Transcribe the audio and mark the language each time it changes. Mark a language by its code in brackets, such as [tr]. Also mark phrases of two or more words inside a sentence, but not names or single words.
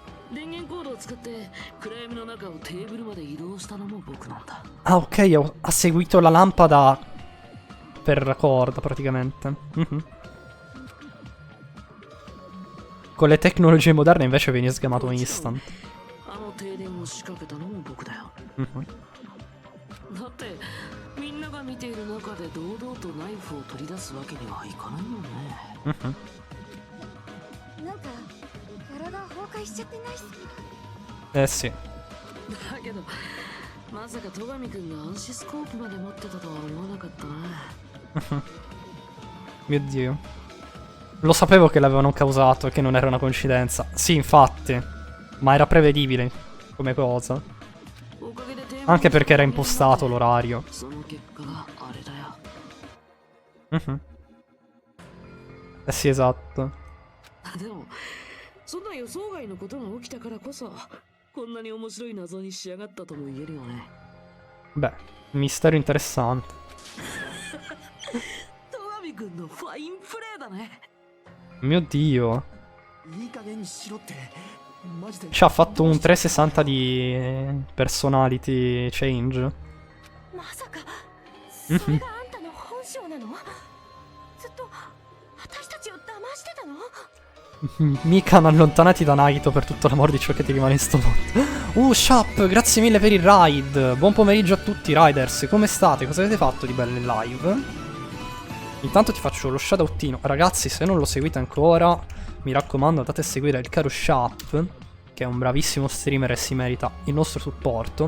[ja] 電源コードを使って暗闇の中をテーブルまで移動したのも僕なんだ。 [it] Ah, ok, ha seguito la lampada per corda praticamente. Mhm. Con le tecnologie moderne invece viene sgamato instant. [ja] あの停電を仕掛けたのも僕だよ。 Mhm. だってみんなが見ている中で堂々とナイフを取り出すわけにはいかないもんね。 Mhm. なんか体崩壊しちゃってないっす？ [it] Eh sì. [ja] だけどまさか戸上くんが暗視スコープまで持ってたとは思わなかったな。 [it] Mio Dio. Lo sapevo che l'avevano causato e che non era una coincidenza. Sì, infatti. Ma era prevedibile come cosa. Anche perché era impostato l'orario. [ja] その結果があれだよ。 [it] Mhm. Eh sì, esatto. [ja] でもそんな予想外のことが起きたからこそこんなに面白い謎に仕上がったとも言えるよね。 [it] Beh, mistero interessante. [ja] 戸上くんのファインプレーだね。 [it] Mio Dio. [ja] いい加減にしろってマジで [it] Ci ha fatto un 360 di [en] personality change. [ja] まさかそれがあんたの本性なの？ずっと私たちを騙してたの？ [it] Mikan allontanati da Nagito per tutto l'amore di ciò che ti rimane in sto mondo. Shop, grazie mille per il ride. Buon pomeriggio a tutti, riders. Come state? Cosa avete fatto di bello in live? Intanto ti faccio lo shoutoutino. Ragazzi, se non lo seguite ancora, mi raccomando, andate a seguire il caro Shop, che è un bravissimo streamer e si merita il nostro supporto.